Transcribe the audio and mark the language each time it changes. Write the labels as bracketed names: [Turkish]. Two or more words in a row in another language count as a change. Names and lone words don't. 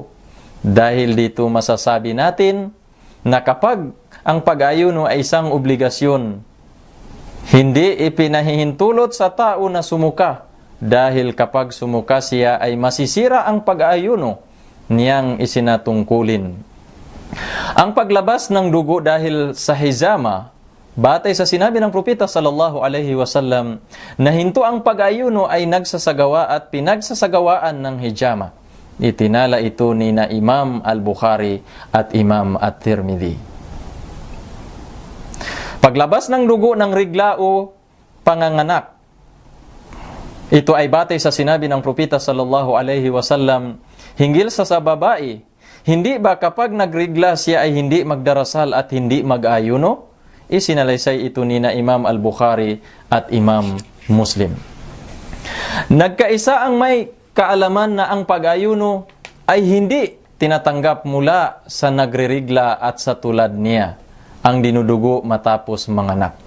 [Filipino] Dahil dito masasabi natin na kapag ang pag-ayuno ay isang obligasyon, hindi ipinahihintulot sa tao na sumuka dahil kapag sumuka siya ay masisira ang pag-ayuno niyang isinatungkulin. Ang paglabas ng dugo dahil sa hijama, batay sa sinabi ng propeta [Arabic] صلى الله عليه وسلم [Filipino] na hinto ang pag-ayuno ay nagsasagawa at pinagsasagawaan ng hijama. Itinala ito ni na Imam Al-Bukhari at Imam At-Tirmidhi. Paglabas ng dugo ng rigla o panganganak, ito ay batay sa sinabi ng propeta [Arabic] صلى الله عليه وسلم [Filipino] hinggil sa babae, hindi ba kapag nagrigla siya ay hindi magdarasal at hindi mag-ayuno? Isinalaysay ito ni na Imam Al-Bukhari at Imam Muslim. Nagkaisa ang may kaalaman na ang pag-ayuno ay hindi tinatanggap mula sa nagririgla at sa tulad niya ang dinudugo matapos manganak.